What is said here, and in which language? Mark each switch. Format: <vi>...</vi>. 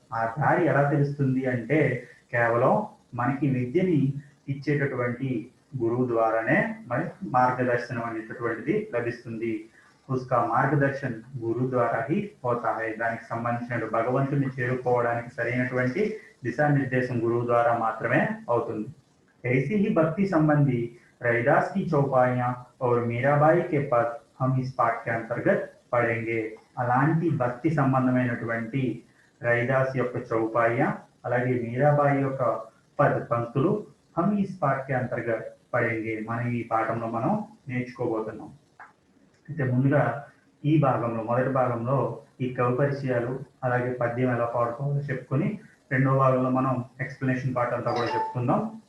<te>ఆ దారి ఎలా తెలుస్తుంది అంటే కేవలం మనకి విద్యని ఇచ్చేటటువంటి గురువు ద్వారానే మరి మార్గదర్శనం అనేటటువంటిది లభిస్తుంది.</te> <hi>ఉస్కా మార్గదర్శన్ గురు ద్వారా హీ హోతా హై.</hi> <te>దానికి సంబంధించిన భగవంతుని చేరుకోవడానికి సరైనటువంటి దిశానిర్దేశం గురువు ద్వారా మాత్రమే అవుతుంది.</te> <hi>ऐसी ही भक्ति संबंधी रैदास की चौपाइयां और मीराबाई के पद हम इस पाठ के अंतर्गत पढ़ेंगे.</hi> <te>అలాంటి భక్తి సంబంధమైనటువంటి రైదాస్ యొక్క చౌపాయ అలాగే మీరాబాయి యొక్క పద్ పంక్తులు</te> <hi>హమ్ ఇస్ పాఠ్ కే అంతర్గత్ పడేంగే,</hi> <te>మనం ఈ పాఠంలో మనం నేర్చుకోబోతున్నాం. అయితే ముందుగా ఈ భాగంలో మొదటి భాగంలో ఈ కవి పరిచయాలు అలాగే పద్యం ఎలా పాడుకోవాలో చెప్పుకొని రెండో భాగంలో మనం ఎక్స్ప్లెనేషన్ పార్ట్ అంతా కూడా చెప్పుకుందాం.</te>